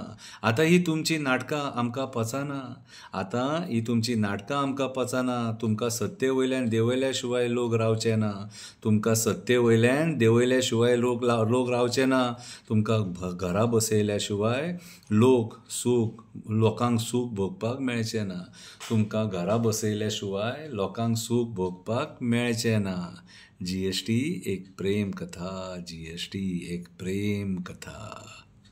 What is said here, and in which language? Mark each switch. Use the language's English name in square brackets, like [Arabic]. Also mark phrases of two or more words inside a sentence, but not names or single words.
[Konkani] आतां ही तुमची नाटकां आमकां पचना. तुमकां सत्ते वयल्यान देंवयल्या शिवाय लोक रावचे ना. तुमकां सत्ते वयल्यान देंवयल्या शिवाय लोक रावचे ना. तुमकां घरा बसयल्या शिवाय लोकांक सूख भोगपाक मेळचें ना. तुमकां घरा बसयल्या शिवाय लोकांक सूख भोगपाक मेळचें ना. GST एक प्रेम कथा. GST एक प्रेम कथा.